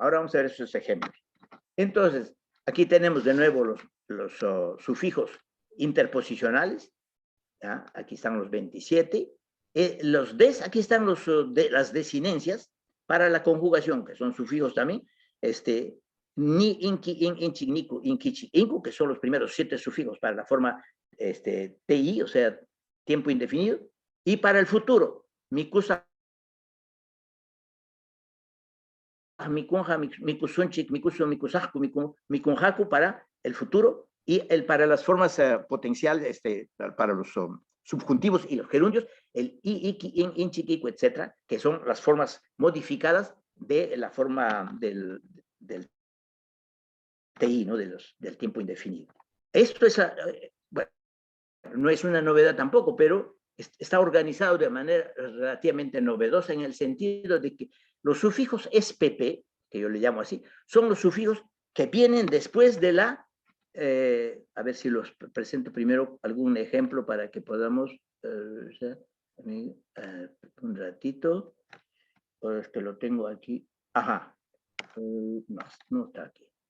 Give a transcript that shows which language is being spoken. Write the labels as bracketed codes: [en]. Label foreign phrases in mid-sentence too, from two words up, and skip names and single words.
[es] Ahora vamos a ver esos ejemplos. Entonces, aquí tenemos de nuevo los sufijos interposicionales. ¿Ya? Aquí están los 27. Los des, aquí están las desinencias para la conjugación, que son sufijos también. [qu] Ni, inki, in, inchi, niku, inkichi, inku, [es] que son los primeros 7 sufijos para la forma TI, o sea, tiempo indefinido. Y para el futuro, [qu] mikusa, mikunja, mikusunchik, mikusu, mikusajku, mikunjaku [es] para el futuro, y para las formas potenciales, para los subjuntivos y los gerundios, el [qu] i, iki, in, [es] inchikiku, etcétera, que son las formas modificadas de la forma del TI, ¿no? Del tiempo indefinido. Esto es, bueno, no es una novedad tampoco, pero está organizado de manera relativamente novedosa en el sentido de que los sufijos SPP, que yo le llamo así, son los sufijos que vienen después de la, a ver si los presento primero algún ejemplo para que podamos, un ratito, pues que lo tengo aquí, ajá, no está aquí.